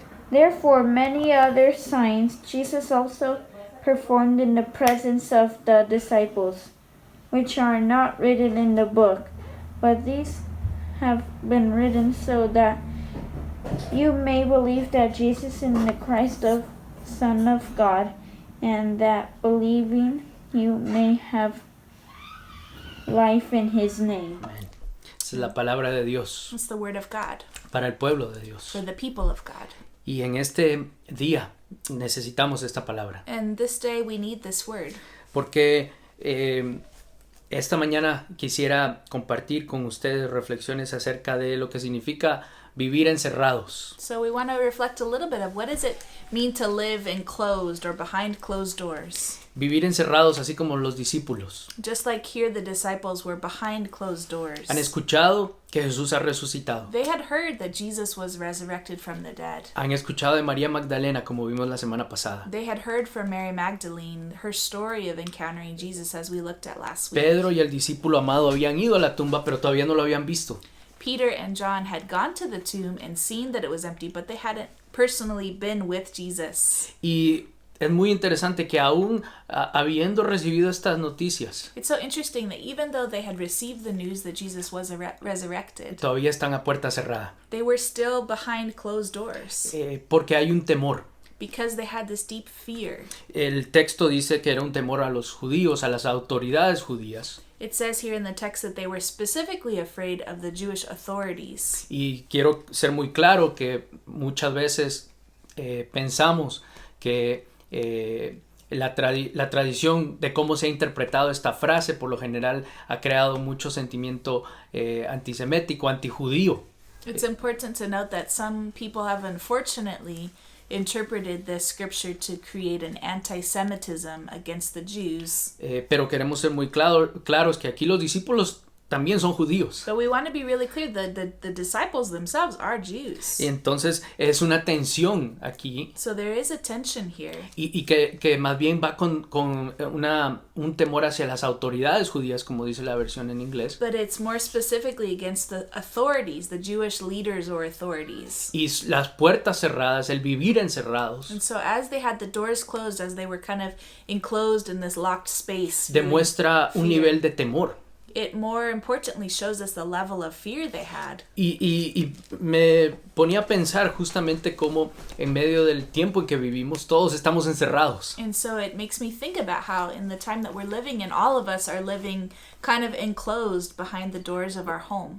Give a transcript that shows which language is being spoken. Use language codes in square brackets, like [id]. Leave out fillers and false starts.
[en] Therefore, many other signs Jesus also performed in the presence of the disciples, which are not written in the book, but these have been written so that you may believe that Jesus is the Christ, the Son of God, and that believing you may have life in His name. [es] Amén. Esa es la palabra de Dios [en] It's the word of God [es] para el pueblo de Dios. [en] for the people of God. [es] Y en este día necesitamos esta palabra. [en] And this day we need this word. [es] Porque esta mañana quisiera compartir con ustedes reflexiones acerca de lo que significa vivir encerrados. [en] So we want to reflect a little bit of what does it mean to live enclosed or behind closed doors. [es] Vivir encerrados así como los discípulos. [en] Just like here the disciples were behind closed doors. [es] Han escuchado que Jesús ha resucitado. [en] They had heard that Jesus was resurrected from the dead. [es] Han escuchado de María Magdalena como vimos la semana pasada. [en] They had heard from Mary Magdalene her story of encountering Jesus as we looked at last week. [es] Pedro y el discípulo amado habían ido a la tumba pero todavía no lo habían visto. [en] Peter and John had gone to the tomb and seen that it was empty, but they hadn't personally been with Jesus. [es] Y es muy interesante que aún habiendo recibido estas noticias, [en] It's so interesting that even though they had received the news that Jesus was resurrected, [es] todavía están a puerta cerrada. [en] they were still behind closed doors [es] Porque hay un temor. [en] because they had this deep fear. [es] El texto dice que era un temor a los judíos, a las autoridades judías. [en] It says here in the text that they were specifically afraid of the Jewish authorities. [es] Y quiero ser muy claro que muchas veces pensamos que la tradición de cómo se ha interpretado esta frase por lo general ha creado mucho sentimiento antisemético, antijudío. [en] It's important to note that some people have unfortunately interpreted this scripture to create an anti-Semitism against the Jews. [es] Pero queremos ser muy claros que aquí los discípulos también son judíos. [en] But we want to be really clear that the disciples themselves are Jews. [es] Y entonces es una tensión aquí [en] So there is a tension here. [es] y que más bien va con un temor hacia las autoridades judías, como dice la versión en inglés. [en] But it's more specifically against the authorities, the Jewish leaders or authorities. [es] Y las puertas cerradas, el vivir encerrados, [en] And so as they had the doors closed, as they were kind of enclosed in this locked space, [es] demuestra un [en] fear. [es] nivel de temor. [en] It more importantly shows us the level of fear they had. [es] Y me ponía a pensar justamente cómo en medio del tiempo en que vivimos todos estamos encerrados. [en] And so it makes me think about how in the time that we're living in, all of us are living kind of enclosed behind the doors of our home.